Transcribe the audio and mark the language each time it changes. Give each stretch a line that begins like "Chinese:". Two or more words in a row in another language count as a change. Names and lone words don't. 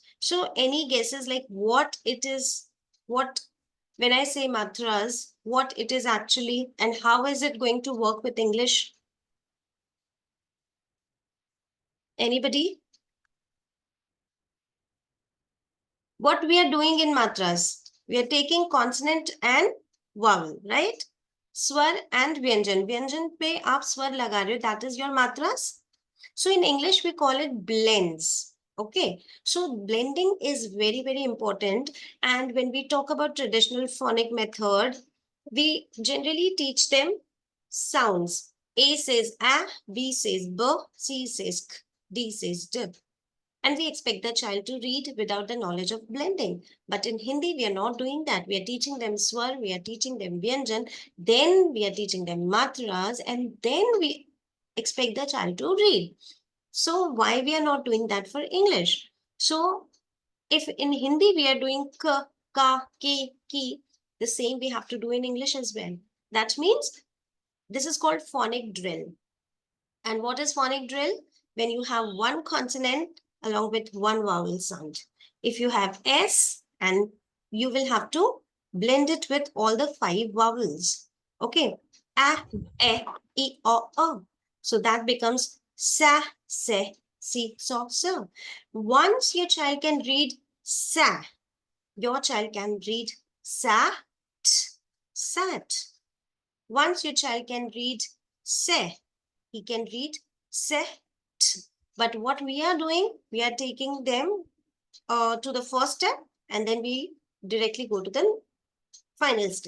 English: So any guesses like what it is, what when I say matras, what it is actually, and how is it going to work with English? Anybody? What we are doing in matras, we are taking consonant and vowel, right?
Hindi: स्वर एंड व्यंजन। व्यंजन पे आप स्वर लगा रहे हो,
English: that is your matras. So in English, we call it blends. Okay, so blending is very, very important. And when we talk about traditional phonic method, we generally teach them sounds. A says a, B says b, C says k, D says d. And we expect the child to read without the knowledge of blending. But in Hindi, we are not doing that. We are teaching them swar, we are teaching them vyanjan, then we are teaching them matras, and then we expect the child to read. So why we are not doing that for English? So if in Hindi we are doing k, ka, ki, ki, the same we have to do in English as well. That means this is called phonic drill. And what is phonic drill? When you have one consonant along with one vowel sound. If you have S, and you will have to blend it with all the 5 vowels. Okay. A, E, I, O. So that becomes sa, se, si, so, so. Once your child can read sa, your child can read sa, t, sat. Once your child can read se, he can read set. But what we are doing, we are taking them to the first step, and then we directly go to the final step.